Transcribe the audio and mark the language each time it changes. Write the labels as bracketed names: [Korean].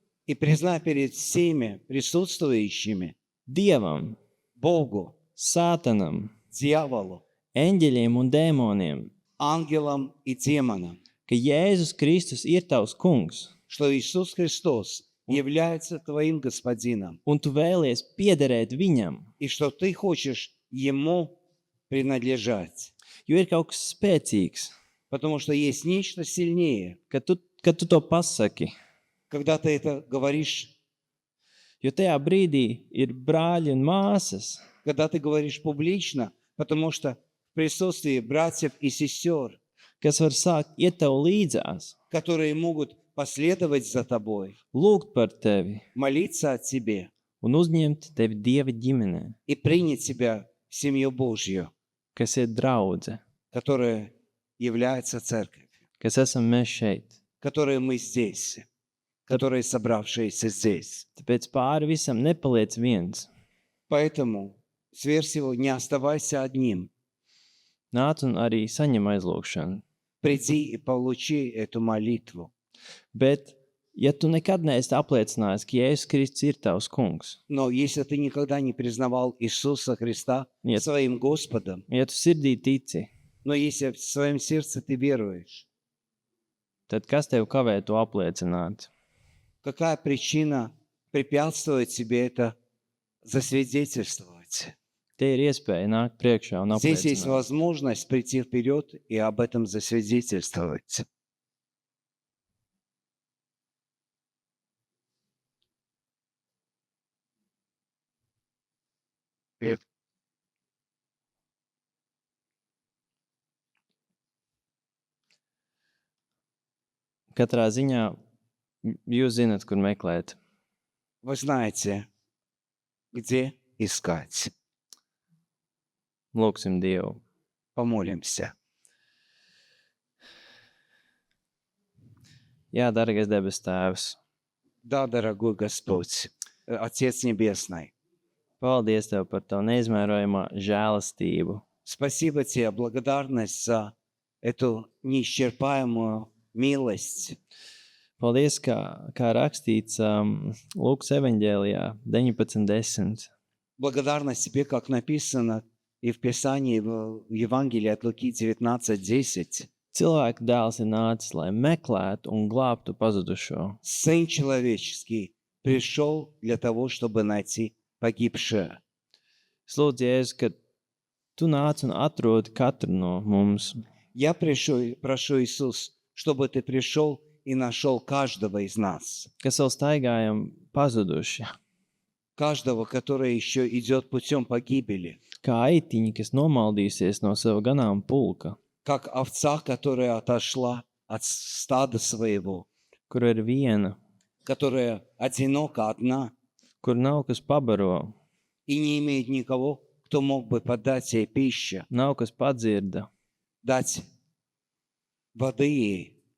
[Russian] и признай перед всеми присутствующими [Latvian] Dievam, [Russian] Богу, [Latvian] Sātanam, [Russian] дьяволу, [Latvian] eņģeļiem un dēmoniem, [Russian] ангелам и демонам, [Latvian] ka Jēzus Kristus ir tavs kungs, [Russian] что Иисус Христос является твоим господином, [Latvian] un tu vēlies piederēt viņam, [Russian] и что ты хочешь Ему принадлежать, [Latvian] jo ir kaut kas spēcīgs, [Russian] потому что есть нечто сильнее. [Latvian] kad tu to pasaki, [Russian] Когда ты это говоришь, [Latvian] jo tajā brīdī ir brāļi un māsas, [Russian] когда ты говоришь публично, потому что в присутствии братьев и сестер, [Latvian] kas var sākt iet tev līdzās, [Russian] которые могут последовать за тобой, [Latvian] lūgt par tevi [Russian] молиться о тебе [Latvian] un uzņemt tevi Dieva ģimenē, [Russian] и принять тебя в семью Божью, [Latvian] kas ir draudze, [Russian] которая является церковью, [Latvian] kas esam mēs šeit. [Russian] которая мы здесь, которые собравшиеся здесь. [Latvian] Tāpēc pāri visam nepaliec viens. [Russian] Поэтому сверх всего не оставайся одним. [Latvian] Nāc un arī saņem aizlūgšanu. [Russian] приди и получи эту молитву. [Latvian] Bet, ja tu nekad neesi apliecinājis, ka Jēzus Kristus ir tavs kungs, [Russian] Но если ты никогда не признавал Иисуса Христа Нет. своим Господом, [Latvian] ja tu sirdī tici, [Russian] но если в своем сердце ты веруешь, [Latvian] tad kas tev kavē to apliecināt? [Russian] какая причина препятствует тебе это засвидетельствовать? [Latvian] Te ir iespēja nākt priekšā un [Russian] Здесь есть [Latvian] apliecināt. [Russian] возможность прийти вперед и об этом засвидетельствовать. [Latvian] Katrā ziņā jūs zinat, kur meklēt. [Russian] Вы знаете, где искать. [Latvian] Lūksim Dievu. [Russian] Помолимся. [Latvian] Jā, dārgais debes Tēvs, [Russian] Да, дорогой Господь, Отец Небесный, [Latvian] paldies Tev par Tavu neizmērojamo žēlastību. [Russian] спасибо Тебе, благодарность за эту неисчерпаемую милость. [Latvian] Paldies, kā rakstīts Lūkas evaņģēlijā 19:10. [Russian] Благодарность Тебе, как написано и в Писании, в Евангелии от Луки 19:10. [Latvian] Cilvēka dēls ir nācis, lai meklētu un glābtu pazudušo. [Russian] Сын человеческий пришел для того, чтобы найти погибшее. [Latvian] Es lūdzu, Jēzus, ka Tu nāc un atrodi katru no mums. [Russian] Я прошу, Иисус, чтобы Ты пришел и нашел каждого из нас, [Latvian] Kas vēl staigājam pazuduši, [Russian] каждого, который еще идет путем погибели, [Latvian] kā aitiņi, kas nomaldīsies no sava ganām pulka, [Russian] как овца, которая отошла от стада своего, [Latvian] kur ir viena, [Russian] которая одинока, одна, [Latvian] kur nav kas pabaro, [Russian] и не имеет никого, кто мог бы подать ей пищу, [Latvian] nav kas padzirda, [Russian] дать воды ей,